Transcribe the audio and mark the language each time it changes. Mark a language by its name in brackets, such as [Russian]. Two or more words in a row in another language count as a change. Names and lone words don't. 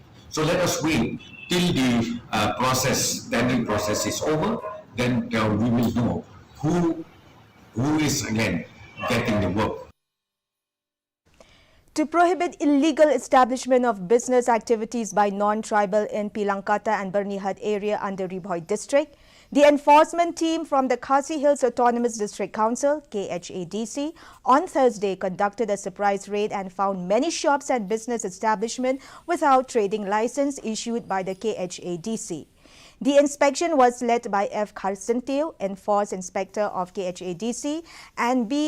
[English] So let us wait till the tendering process is over, then we will know who is again getting the work. To prohibit illegal establishment of business activities by non-tribal in Pilangkata and Bernihat area under Ribhoi district, the enforcement team from the Khasi Hills Autonomous District Council, KHADC, on Thursday conducted a surprise raid and found many shops and business establishments without trading license issued by the KHADC. The inspection was led by F. Kharsantil, Enforce Inspector of KHADC, and B.